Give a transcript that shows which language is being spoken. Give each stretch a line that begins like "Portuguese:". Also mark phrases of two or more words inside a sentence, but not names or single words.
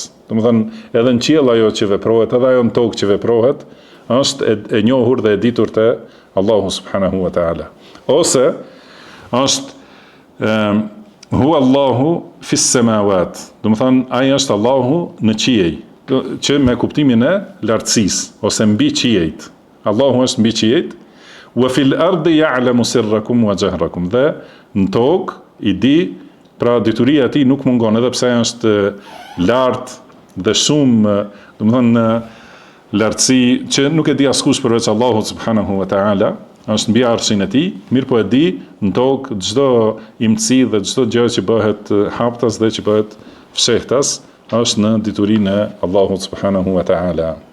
Albanian: Do të thonë, edhe në qiell ajo që veprohet, edhe ajo në tokë që veprohet, është e njohur dhe e ditur te Allahu
Arabic: سبحانه وتعالى.
Albanian: Ose është
Arabic: هو الله في السماوات.
Albanian: Do të thonë ai është Allahu në qiell, që me kuptimin e lartësisë ose mbi qiejt. Allahu është mbi qiejt.
Arabic: وفي الأرض يعلم سركم وجهركم.
Albanian: Dhe në tokë i di, pra dituria e tij nuk mungon, edhe pse është lart dhe shumë, do të thonë lartësi që nuk e di askush përveç Allahut
Arabic: سبحانه وتعالى.
Albanian: Është mbi arshin e tij, mirë po e di në tokë çdo imtësi dhe çdo gjë që bëhet haptas dhe që bëhet fshehtas është në diturinë e Allahut
Arabic: سبحانه وتعالى.